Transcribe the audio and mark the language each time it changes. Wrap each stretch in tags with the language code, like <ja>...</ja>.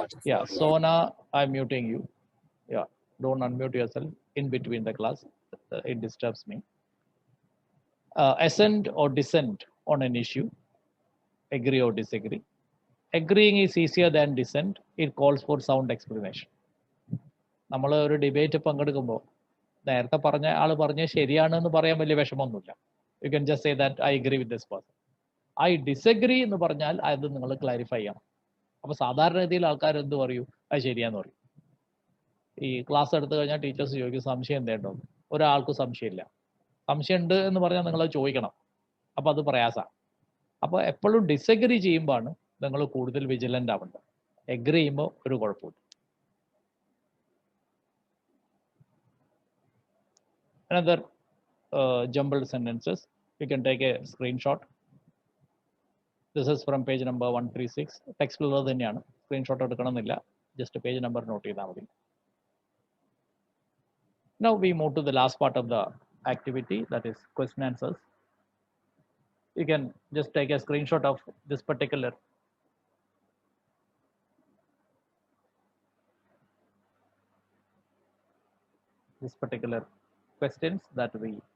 <en>Yeah, Sona, I'm muting you. Yeah, don't unmute yourself in between the class. It disturbs me. Assent or dissent on an issue. Agree or disagree. Agreeing is easier than dissent. It calls for sound explanation.</en> <ml>നമ്മൾ ഒരു debate പങ്കെടുക്കുമ്പോൾ നേരത്തെ പറഞ്ഞ ആൾ പറഞ്ഞ ശരിയാണെന്ന് പറയാൻ വലിയ വിഷമമൊന്നുമില്ല.</ml> <en>You can just say that I agree with this person. I disagree</en> <ml>എന്ന് പറഞ്ഞാൽ അത് നിങ്ങൾ ക്ലാരിഫൈ ചെയ്യണം. അപ്പോൾ സാധാരണ രീതിയിൽ ആൾക്കാർ എന്ത് പറയൂ, അത് ശരിയാന്ന് പറയും. ഈ ക്ലാസ് എടുത്തു കഴിഞ്ഞാൽ ടീച്ചേഴ്സ് ചോദിക്കും സംശയം എന്തേണ്ടോ, ഒരാൾക്കും സംശയമില്ല. സംശയം ഉണ്ട് എന്ന് പറഞ്ഞാൽ നിങ്ങളത് ചോദിക്കണം, അപ്പോൾ അത് പ്രയാസമാണ്. അപ്പോൾ എപ്പോഴും ഡിസഗ്രി ചെയ്യുമ്പോഴാണ് നിങ്ങൾ കൂടുതൽ വിജിലൻ്റ് ആവേണ്ടത്. എഗ്രി ചെയ്യുമ്പോൾ ഒരു കുഴപ്പമില്ല.</ml> <en>Another jumbled sentences, you can take a screenshot. This is from page number 136.</en> <ml>Text ഉള്ളത് തന്നെയാണ്, screenshot എടുക്കണമെന്നില്ല, just page number note ചെയ്താൽ മതി.</ml> <en>Now we move to the last part of the activity, that is question answers. You can just take a screenshot of this particular questions that we</en>